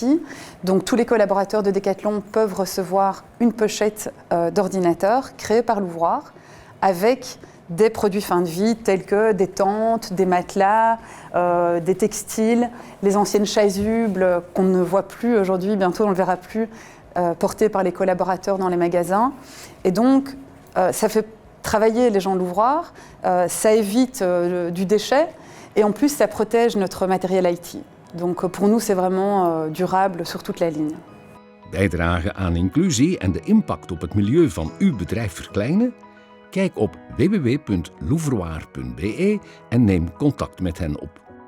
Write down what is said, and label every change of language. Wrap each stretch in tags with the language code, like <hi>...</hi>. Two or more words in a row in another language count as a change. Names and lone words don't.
<fr>Donc tous les collaborateurs de Decathlon peuvent recevoir une pochette d'ordinateur créée par Louvroir, avec des produits fin de vie tels que des tentes, des matelas, des textiles, les anciennes chasubles qu'on ne voit plus aujourd'hui, bientôt on ne le verra plus, portées par les collaborateurs dans les magasins. Et donc ça fait travailler les gens de Louvroir, ça évite du déchet et en plus ça protège notre matériel IT. Donc pour nous c'est vraiment durable sur toute la ligne.</fr> <nl>Bijdragen aan inclusie en de impact op het milieu van uw bedrijf verkleinen? Kijk op www.louvroir.be en neem contact met hen op.</nl>